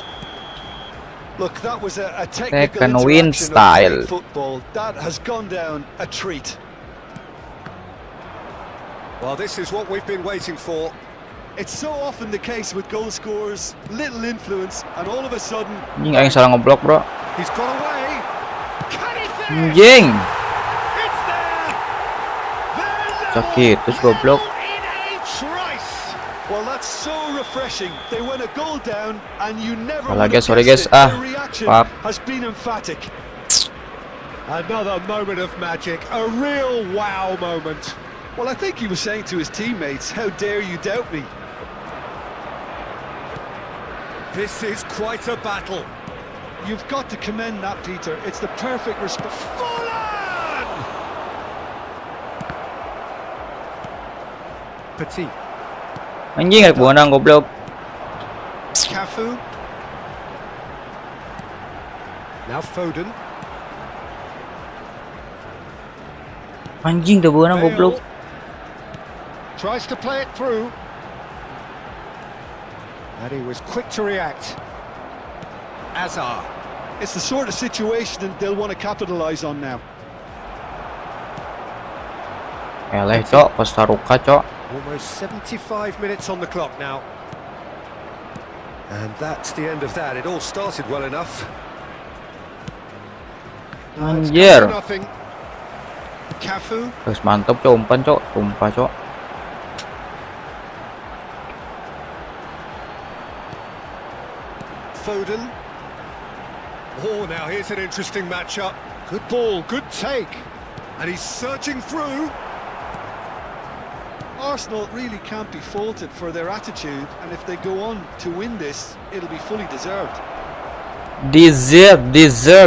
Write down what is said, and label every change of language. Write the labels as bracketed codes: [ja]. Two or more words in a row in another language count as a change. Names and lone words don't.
[en] Look, that was a technical Taken win interaction of style. great football. That has gone down a treat. Well, this is what we've been waiting for. It's so often the case with goal scorers, little influence, and all of a sudden... [su] Anjing aing salah ngeblok, bro. [en] He's got away. Can he finish? [id] Anjing. [en] It's there. [id] Sakit, terus goblok. [en] In a trice. Well, that's so refreshing. They win a goal down, and you never [id] Salah, [en] would have guys, sorry, guessed guys. it. Ah, Their reaction fuck. has been emphatic. Another moment of magic, a real wow moment. Well, I think he was saying to his teammates, how dare you doubt me? This is quite a battle. You've got to commend that, Peter. It's the perfect response. Forlan! Petit. [id] Anjing ada buana goblok. [en] Cafu. Now Foden. [id] Anjing ada buana goblok. [en] Bale. Tries to play it through. And he was quick to react. Azar. It's the sort of situation that they'll want to capitalise on now. [su] Eleh, cok, Costa Rica, cok. [en] Almost 75 minutes on the clock now. And that's the end of that. It all started well enough. It's [id] Anjir. [en] come to nothing. Cafu. [id] Terus mantap, cok, umpan, cok. Sumpah, cok. [en] Foden. Oh, now here's an interesting matchup. Good ball, good take. And he's searching through. Arsenal really can't be faulted for their attitude, and if they go on to win this, it'll be fully deserved. Deserve.